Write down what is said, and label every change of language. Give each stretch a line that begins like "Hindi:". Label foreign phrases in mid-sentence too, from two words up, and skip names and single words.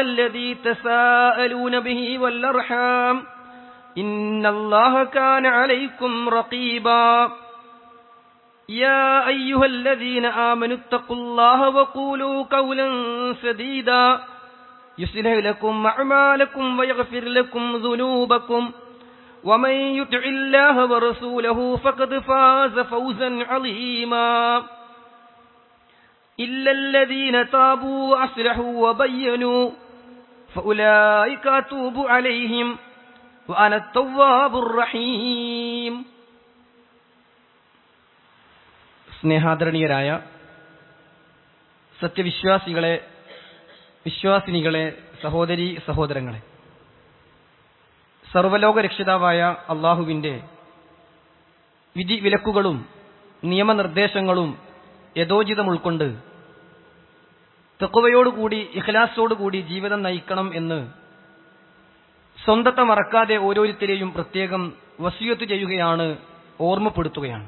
Arabic: الذي تساءلون به والأرحام إن الله كان عليكم رقيبا يا أيها الذين آمنوا اتقوا الله وقولوا قولا سديدا يصلح لكم أعمالكم ويغفر لكم ذنوبكم ومن يطع الله ورسوله فقد فاز فوزا عظيما إلا الذين تابوا وأصلحوا وبينوا فأولئك أتوب عليهم وأنا التواب الرحيم
Malayalam: സ്നേഹാദരണീയരായ സത്യവിശ്വാസികളെ, വിശ്വാസിനികളെ, സഹോദരീ സഹോദരങ്ങളെ, സർവ്വലോക രക്ഷിതാവായ അള്ളാഹുവിൻ്റെ വിധി വിലക്കുകളും നിയമനിർദ്ദേശങ്ങളും യഥോചിതം ഉൾക്കൊണ്ട് തഖ്വയോടുകൂടി ഇഖ്ലാസോടുകൂടി ജീവിതം നയിക്കണം എന്ന് സ്വന്തത്തെ മറക്കാതെ ഓരോരുത്തരെയും പ്രത്യേകം വസിയത്ത് ചെയ്യുകയാണ്, ഓർമ്മപ്പെടുത്തുകയാണ്.